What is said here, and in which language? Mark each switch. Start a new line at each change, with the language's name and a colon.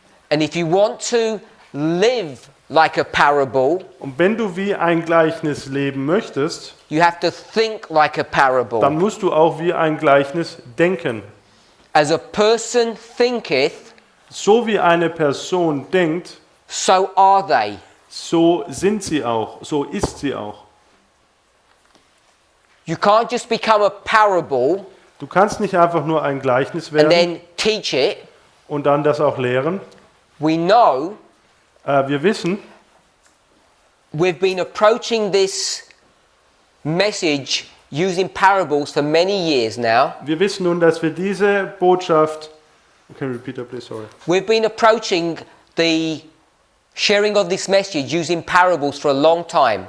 English: And if you want to live like a parable,
German: Und wenn du wie ein Gleichnis leben möchtest,
English: you have to think like a parable.
German: dann musst du auch wie ein Gleichnis denken.
English: As a person thinketh,
German: So wie eine Person denkt,
English: so are they.
German: so sind sie auch, so ist sie auch.
English: You can't just become a parable
German: Du kannst nicht einfach nur ein Gleichnis
English: and
German: werden
English: then teach it.
German: und dann das auch lehren.
English: We know
German: Wir wissen,
English: we've been approaching this message using parables for many years now.
German: wir wissen nun, dass wir diese Botschaft,
English: can you repeat that please, sorry. We've been approaching the sharing of this message using parables for a long time.